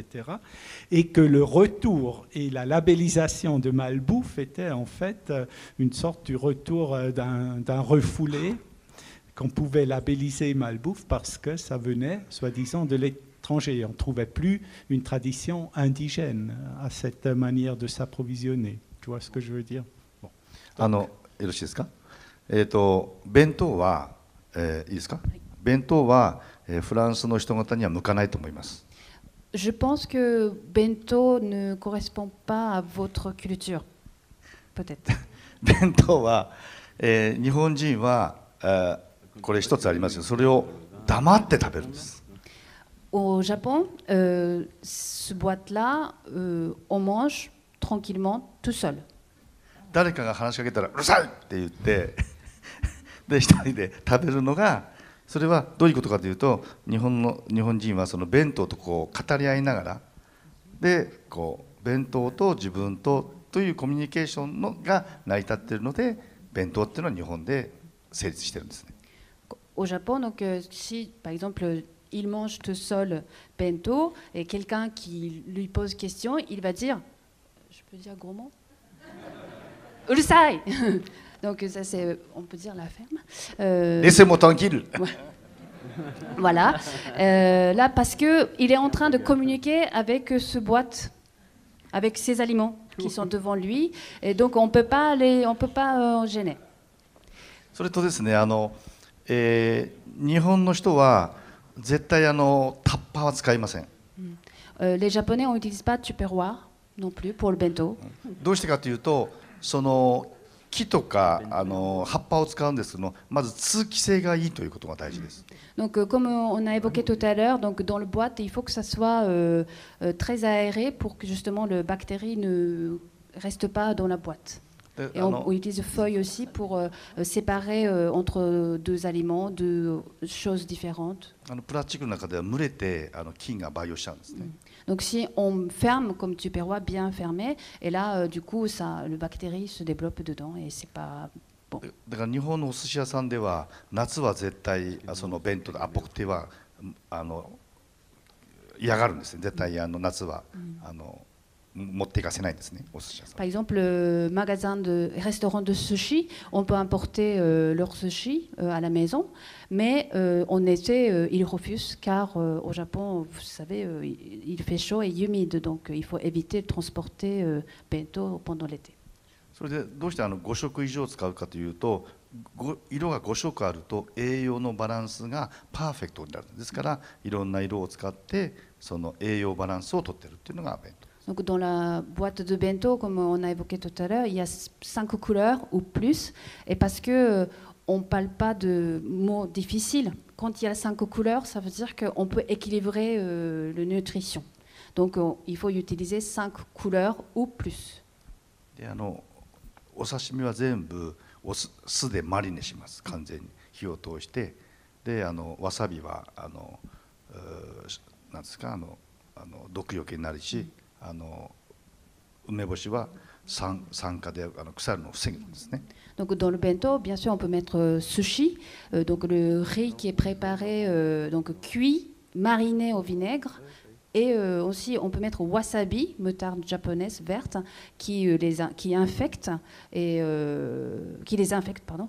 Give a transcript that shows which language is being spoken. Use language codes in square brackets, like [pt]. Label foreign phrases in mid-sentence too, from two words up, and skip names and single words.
[fr] Et que le retour et la labellisation de malbouffe était en fait une sorte du retour d'un refoulé qu'on pouvait labelliser malbouffe parce que ça venait, soi-disant, de l'étranger. On ne trouvait plus une tradition indigène à cette manière de s'approvisionner. Tu vois ce que je veux dire? [ja] よろしいですか。弁当は、いいですか。弁当は、フランスの人方には向かないと思います。 [fr] Je pense que bento ne correspond pas à votre culture. Peut-être. [ja] 弁当は、日本人は、これ一つありますよ。それを黙って食べるんです。 [fr] Au Japon, ce boîte-là, on mange tranquillement tout seul. [ja] 誰かが話しかけたらうるさいって言ってで一人で食べるのが、それはどういうことかというと、日本人はその弁当とこう語り合いながらでこう弁当と自分というコミュニケーションが成り立っているので、弁当っていうのは日本で成立してるんですね。 [fr] Au Japon, donc si par exemple il mange tout seul bento et quelqu'un qui lui pose question, il va dire, je peux dire gros mot? Urusai. Donc ça c'est, on peut dire la ferme. Laissez-moi tranquille. Voilà. Là parce que il est en train de communiquer avec ce boîte, avec ses aliments qui sont devant lui, et donc on peut pas gêner. [ja] それとですね、日本の人は絶対タッパーは使いません。 [fr] Les Japonais on n'utilise pas de tupperware non plus pour le bento. [ja] どうしてかというと、その木とか葉っぱを使うんですけども、まず通気性がいいということが大事です。 [fr] Donc comme on a évoqué tout à l'heure, donc dans le boîte il faut que ça soit très aéré pour que justement le bactérie ne reste pas dans la boîte. Et on utilise feuilles aussi pour séparer entre deux aliments, deux choses différentes. [ja] プラスチックの中では蒸れて菌が培養しちゃうんですね。 [fr] Donc si on ferme comme tupperware bien fermé, et là du coup le bactérie se développe dedans et c'est pas bon. [ja] だから日本のお寿司屋さんでは夏は絶対その弁当でアポクテは嫌がるんですね。絶対夏は持っていかせないんですね、お寿司屋さん。 [fr] Par exemple, le restaurant de sushi, on peut importer leur sushi à la maison, mais en été, ils refusent car au Japon, vous savez, il fait chaud et humide, donc il faut éviter de transporter bento pendant l'été. [ja] それでどうして5色以上使うかというと、色が5色あると栄養のバランスがパーフェクトになる。ですからいろんな色を使ってその栄養バランスをとっているっていうのが弁当。 [fr] Donc dans la boîte de bento, comme on a évoqué tout à l'heure, il y a 5 couleurs ou plus, et parce que on parle pas de mots difficiles. Quand il y a 5 couleurs, ça veut dire qu'on peut équilibrer la nutrition. Donc il faut utiliser 5 couleurs ou plus. [ja] でお刺身は全部酢でマリネします。完全に火を通して、でわさびはなんですか、毒よけになるし、梅干しは酸化で腐るのを防ぐんですね。 [fr] Donc dans le bento, bien sûr, on peut mettre sushi, donc le riz qui est préparé, donc cuit, mariné au vinaigre, et aussi on peut mettre wasabi, moutarde japonaise verte, qui infecte et qui les infecte, pardon.